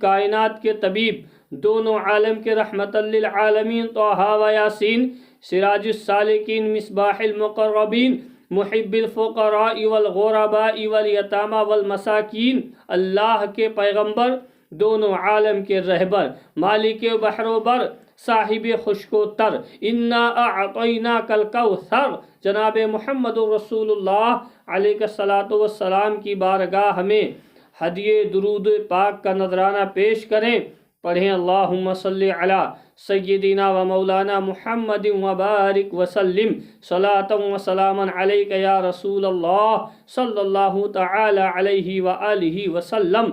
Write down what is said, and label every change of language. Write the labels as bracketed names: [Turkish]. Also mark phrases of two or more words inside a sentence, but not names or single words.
[Urdu] کائنات کے طبیب دونوں عالم کے [Arabic] رحمت للعالمین طٰہٰ و یاسین، سراج السالکین مصباح المقربین، محب الفقراء والغرباء والیتامى والمساکین، [Urdu] اللہ کے پیغمبر دونوں عالم کے رہبر، مالک بحر و بر، صاحب خشک و تر، [Arabic] انا اعطیناک الکوثر، [Urdu] جناب محمد رسول اللہ [Arabic] علیہ الصلاۃ والسلام [Urdu] کی بارگاہ میں ہدیہ درود پاک کا نذرانہ پیش کریں. [Arabic] پڑھیں اللہم صلی علی سیدنا و مولانا محمد وبارک وسلم صلاۃ و سلاما علیک یا رسول اللہ صلی اللہ تعالی علیہ وآلہ وسلم.